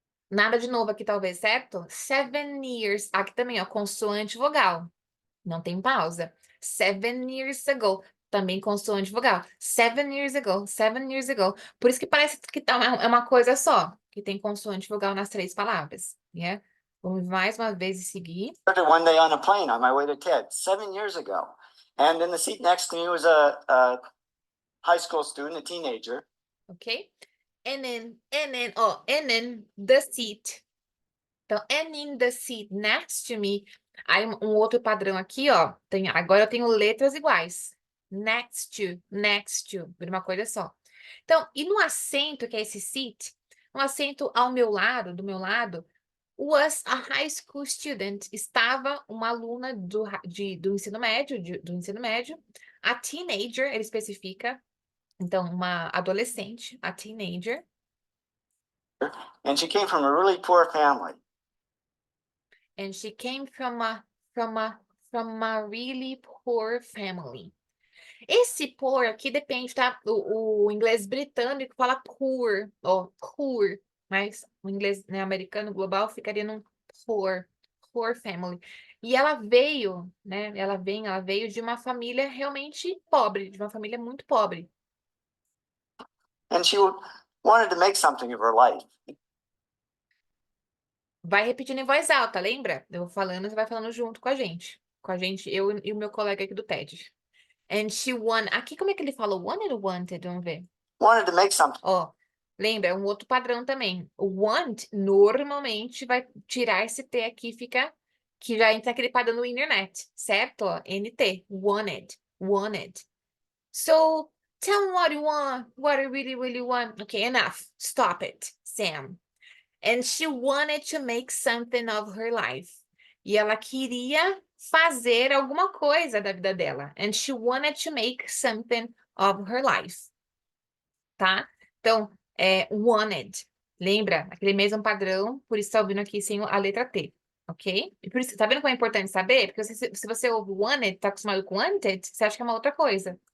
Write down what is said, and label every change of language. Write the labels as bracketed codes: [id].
[pt] Nada de novo aqui, talvez, certo? 7 years. Aqui também, ó, consoante vogal. Não tem pausa. [en] 7 years ago. [pt] Também consoante vogal. [en] 7 years ago. 7 years ago. [pt] Por isso que parece que é uma coisa só, que tem consoante vogal nas 3 palavras. Yeah? Vamos mais uma vez seguir. [en] Started one day on a plane on my way to TEDS 7 years ago. And in the seat next to me was a high school student, a teenager. Ok? And then the seat. [pt] Então, [en] and in the seat next to me. [pt] Aí um outro padrão aqui, ó. Agora eu tenho letras iguais. Next to. Vira uma coisa só. Então, e no assento, que é esse seat, um assento ao meu lado, do meu lado, [en] was a high school student. [pt] Estava uma aluna do ensino médio, a teenager, ele especifica. Então, uma adolescente, a teenager. [en] And she came from a really poor family. And she came from a really poor family. [pt] Esse poor aqui depende, tá? O inglês britânico fala poor, ó, poor, mas o inglês, né, americano global ficaria num poor family. E ela veio, né? Ela veio de uma família realmente pobre, de uma família muito pobre. [en] And she wanted to make something of her life. [pt] Vai repetindo em voz alta, lembra? Eu vou falando, você vai falando junto com a gente. Com a gente, eu e o meu colega aqui do TED. [en] And she won. [pt] Aqui, como é que ele falou? Wanted ou wanted? Vamos ver. [en] Wanted to make something. [pt] Ó, lembra, é um outro padrão também. O want, normalmente, vai tirar esse T aqui, fica... Que já entra aquele padrão no internet, certo? [en] Ó, NT. Wanted. So, tell me what you want. What you really, really want. Okay, enough. Stop it, Sam. And she wanted to make something of her life. [pt] E ela queria fazer alguma coisa da vida dela. [en] And she wanted to make something of her life. [pt] Tá? Então, wanted. Lembra? Aquele mesmo padrão, por isso está ouvindo aqui sem a letra T. Ok? E por isso, tá vendo como é importante saber? Porque se você ouve wanted, tá acostumado com wanted, você acha que é uma outra coisa.